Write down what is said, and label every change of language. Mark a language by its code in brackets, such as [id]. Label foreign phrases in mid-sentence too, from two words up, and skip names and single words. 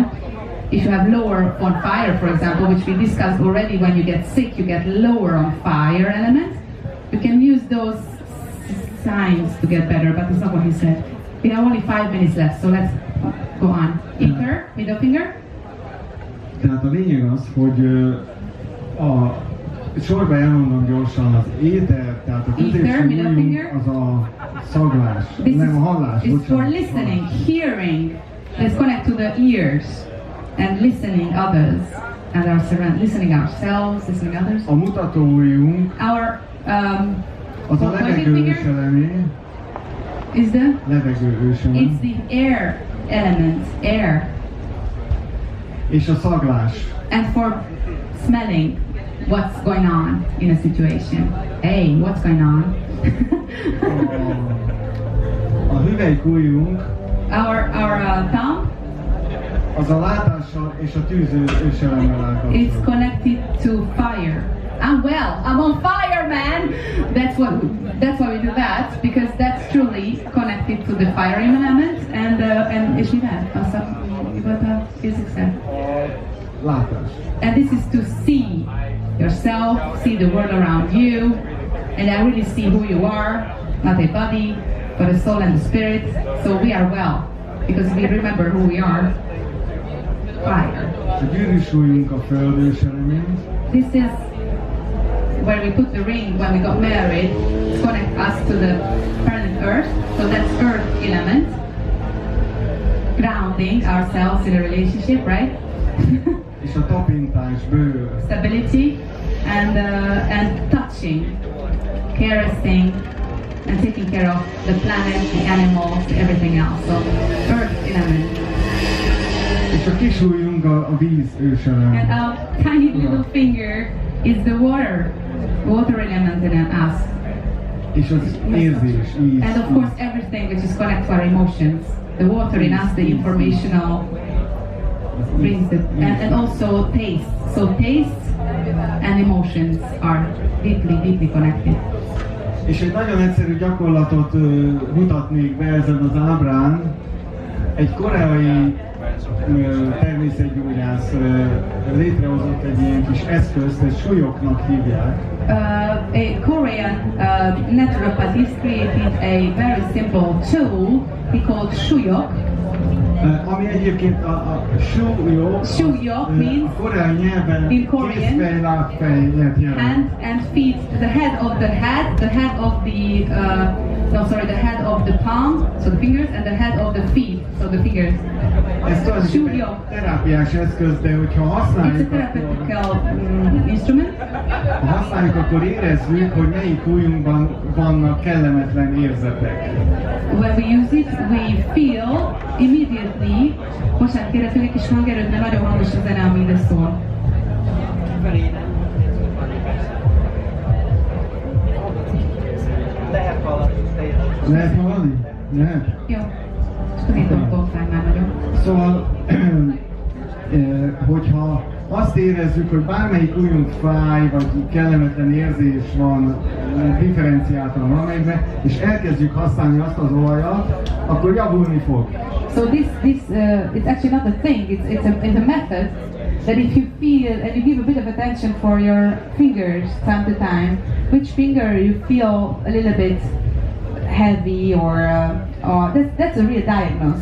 [en] If you have lower on fire, for example, which we discussed already, when you get sick, you get lower on fire elements. You can use those signs to get better, but that's not what he said. We have only 5 minutes left, so let's go on. Ether, middle finger. [hu] Tehát a lényeg az, hogy sorba elmondom gyorsan az éter, tehát a középső ujjunk az a szaglás, nem a hallás, bocsánat. [en] It's for listening, hearing. Let's connect to the ears and listening others and our listening ourselves, listening others. [hu] A mutató ujjunk az a levegő őselemé. [en] Is the [hu] levegő őselem. [en] It's the air element, air. [hu] És a szaglás. [en] And for smelling what's going on in a situation. Hey, what's going on? [hu] A hüvelykujjunk. [en] Our thumb. [hu] Az a látással és a tűző őselemmel áll kapcsolatban. [en] It's connected to fire. I'm on fire, man! That's why we do that, because that's truly connected to the fire element, and [hu] és mivel? Mi volt a physics? Látás. [en] And this is to see yourself, see the world around you, and I really see who you are, not a body. for the soul and the spirit. So we are well, because we remember who we are. Fire. [hu] Gyűrűsúlyunk a föld őselemén, [en] This is where we put the ring when we got married to connect us to the planet Earth. So that's Earth element, grounding ourselves in a relationship, right? [hu] és a tapintás bőr. [en] Stability and touching, caressing, and taking care of the planet, the animals, everything else. So Earth element. [hu] És a kisúlyunk a víz őselem. [en] And our tiny little finger is the water element in us. [hu] És az érzés, íz. [en] And of course everything which is connected to our emotions. The water in us, the informational brings the, and also taste. So taste and emotions are deeply connected. [hu] És egy nagyon egyszerű gyakorlatot mutatnék be ezen az ábrán. Egy koreai természetgyógyász létrehozott egy ilyen kis eszközt, ezt súlyoknak hívják. [en] A Korean naturopathist created a very simple tool he called shuyok. [hu] Ami egyébként a súlyok, [en] Shuyok means [hu] a koreai nyelven [en] in Korean, [hu] kézfej, lábfej jelent. [en] hand and feet, the head of the head of the palm, so the fingers, and the head of the feet, so the fingers. [hu] Ez tulajdonképpen egy terápiás eszköz, de hogyha [en] It's a [hu] használjuk, [en] therapeutical instrument. [hu] ha használjuk, akkor érezzük, hogy melyik ujjunkban vannak kellemetlen érzetek. [en] When we use it, we feel immediately. [hu] Bocsánat, kérek egy kis hangerőt, mert nagyon hangos a zene, ami ide szól. Lehet hallani? Lehet? Jó. Csak azért nem toltál már nagyon. Szóval, hogyha azt érezzük, hogy bármelyik ujjunk fáj, vagy kellemetlen érzés van, differenciáltan valamelyikben, és elkezdjük használni azt az olajat, akkor javulni fog. [en] So it's actually not a thing. It's a method that if you feel and you give a bit of attention for your fingers time to time, which finger you feel a little bit heavy or that's a real diagnosis.